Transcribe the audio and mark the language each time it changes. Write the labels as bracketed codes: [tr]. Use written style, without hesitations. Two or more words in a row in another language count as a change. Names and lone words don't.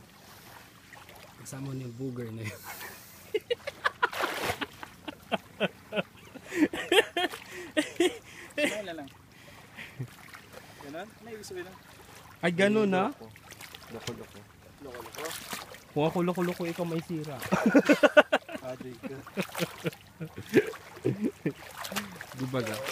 [tl] Kasama mo yung booger na yun. Wala lang. Ganon? Ano ibig sabihin lang? Ay, ganun na. Loko-loko. Loko-loko. Kung ako loko-loko, ikaw may sira. Aday ka. Di ba ga?